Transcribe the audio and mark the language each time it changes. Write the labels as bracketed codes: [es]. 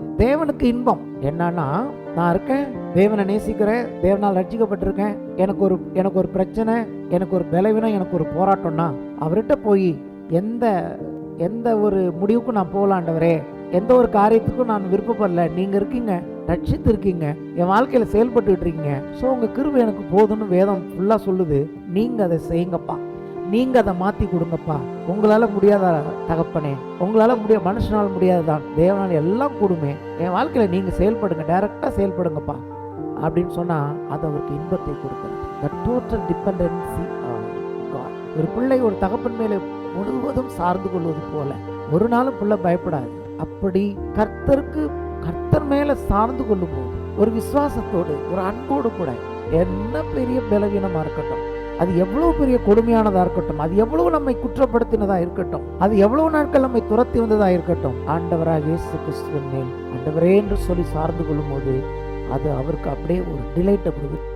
[ta] தேவனுக்கு இன்பம் என்னன்னா, நான் இருக்கேன், தேவனை நேசிக்கிறேன், தேவனால் ரட்சிக்கப்பட்டிருக்கேன், எனக்கு ஒரு பிரச்சனை, எனக்கு ஒரு பலவீனம், எனக்கு ஒரு போராட்டம்னா அவர்கிட்ட போய் எந்த ஒரு முடிவுக்கும் நான் போகலாண்டவரே, எந்த ஒரு காரியத்துக்கும் நான் விருப்பப்படல, நீங்க இருக்கீங்க, ரட்சித்து இருக்கீங்க, என் வாழ்க்கையில செயல்பட்டு இருக்கீங்க, ஸோ உங்க கிருபை எனக்கு போதும்னு வேதம் ஃபுல்லா சொல்லுது. நீங்க அதை செய்யுங்கப்பா, நீங்க அதை மாத்தி கொடுங்கப்பா. உங்களால முடியாத தகப்பனே, உங்களால மனுஷனால் முடியாதுதான், தேவனால் எல்லாம் கூடுமே, என் வாழ்க்கையில நீங்க செயல்படுங்க, டைரக்டா செயல்படுங்கப்பா அப்படின்னு சொன்னா அது அவருக்கு இன்பத்தை கொடுக்கிறது. [en] The total dependency on God. [ta] ஒரு பிள்ளை ஒரு தகப்பன் மேலே முழுவதும் சார்ந்து கொள்வது போல ஒரு நாளும் பிள்ளை பயப்படாது. அப்படி கர்த்தர் மேல சார்ந்து கொள்ளும் போது ஒரு விசுவாசத்தோடு ஒரு அன்போடு கூட, என்ன பெரிய பலவீனமா இருக்கட்டும், அது எவ்வளவு பெரிய கொடுமையானதா இருக்கட்டும், அது எவ்வளவு நம்மை குற்றப்படுத்தினதா இருக்கட்டும், அது எவ்வளவு நாட்கள் நம்மை துரத்தி வந்ததா இருக்கட்டும், ஆண்டவராக இயேசு கிறிஸ்துவின் மேல் ஆண்டவரே என்று சொல்லி சார்ந்து கொள்ளும் போது அது அவருக்கு அப்படியே ஒரு டிலைட்டை கொடுக்குது.